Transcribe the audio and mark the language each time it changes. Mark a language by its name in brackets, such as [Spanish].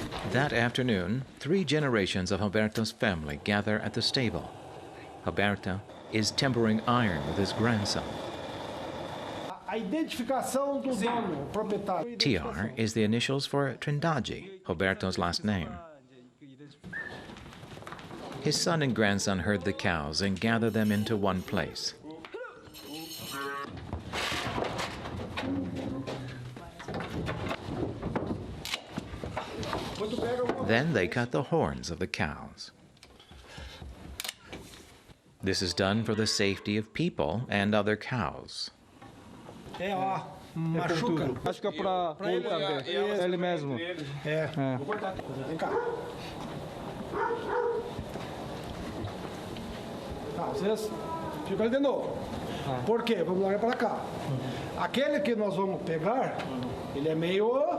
[English] That afternoon, 3 generations of Roberto's family gather at the stable. Roberto is tempering iron with his grandson. [Portuguese] A identificação do dono, proprietário. [English] TR is the initials for Trindade, Roberto's last name. His son and grandson herd the cows and gather them into one place. Then they cut the horns of the cows. This is done for the safety of people and other cows. [Portuguese] Machuca. Machuca para ele também. Ele mesmo. Vem cá. Vocês ficam ali de novo. Por quê? Vamos largar para cá. Aquele que nós vamos pegar, ele é meio...